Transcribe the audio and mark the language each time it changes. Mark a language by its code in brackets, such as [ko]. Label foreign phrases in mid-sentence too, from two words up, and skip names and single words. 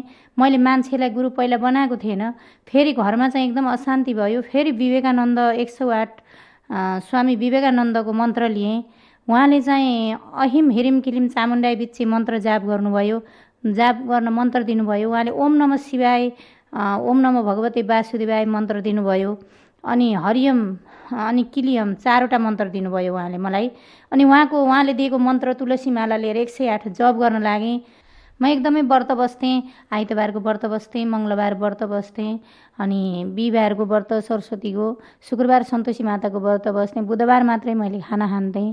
[ne] मैले मान्छेलाई गुरु पहिला बनाएको थिएन। फेरि घरमा चाहिँ एकदम अशान्ति भयो। फेरि विवेकानन्द 108 स्वामी विवेकानन्दको मन्त्र लिएँ। उहाँले चाहिँ [sa] अहिम हिरिम किलिम चामुण्डाई बिच्छे [ne] मन्त्र जाप गर्नुभयो, जाप गर्न मन्त्र दिनुभयो। [sa] उहाँले ओम नमः शिवाय, ओम नमः भगवते वासुदेवाय [ne] मन्त्र दिनुभयो। अनि हरियम अनि किलियम 4वटा मन्त्र दिनुभयो उहाँले मलाई। अनि उहाँले दिएको मन्त्र तुलसी माला लिएर 108 जप गर्न लागेँ। म एकदमै व्रत बस्थेँ, आइतबारको व्रत बस्थेँ, मङ्गलबार व्रत बस्थेँ, अनि बिहिबारको व्रत सरस्वतीको, शुक्रबार सन्तोषी माताको व्रत बस्थेँ, बुधबार मात्रै मैले खाना खान्थेँ।